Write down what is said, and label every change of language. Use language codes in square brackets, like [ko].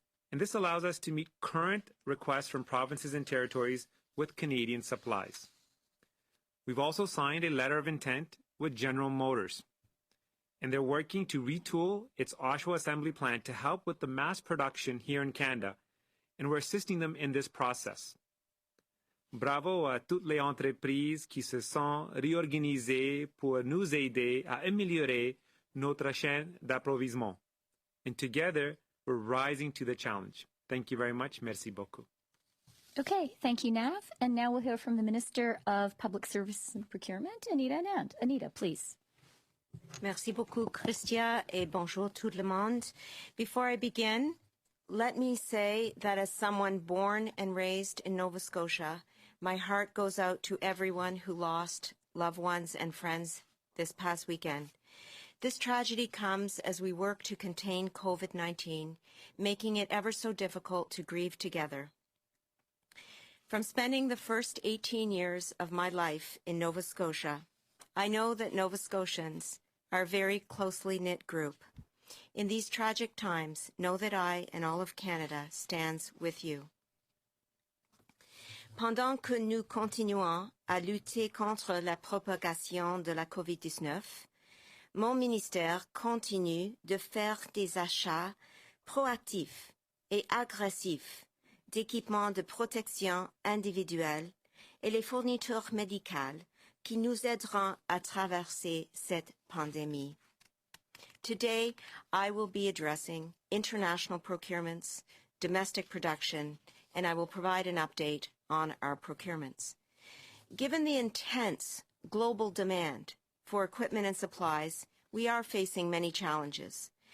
[en] And this allows us to meet current requests from provinces and territories with Canadian supplies. We've also signed a letter of intent with General Motors, and they're working to retool its Oshawa assembly plant to help with the mass production here in Canada, and we're assisting them in this process. [fr] Bravo à toutes les entreprises qui se sont réorganisées pour nous aider à améliorer notre chaîne d'approvisionnement. [en] And together, we're rising to the challenge. Thank you very much. [fr] Merci beaucoup. [en] Okay, thank you, Nav. And now we'll hear from the Minister of Public Service and Procurement, Anita Anand. Anita, please. [fr] Merci beaucoup, Christia, et bonjour tout le monde. [en] Before I begin, let me say that as someone born and raised in Nova Scotia, my heart goes out to everyone who lost loved ones and friends this past weekend. This tragedy comes as we work to contain COVID-19, making it ever so difficult to grieve together. From spending the first 18 years of my life in Nova Scotia, I know that Nova Scotians are a very closely knit group. In these tragic times, know that I and all of Canada stands with you. [fr] Pendant que nous continuons à lutter contre la propagation de la COVID-19, mon ministère continue de faire des achats proactifs et agressifs d'équipements de protection individuelle et les fournitures médicales qui nous aideront à traverser cette pandémie. [en] Today, I will be addressing international procurements, domestic production, and I will provide an update on our procurements. Given the intense global demand for equipment and supplies, we are facing many challenges.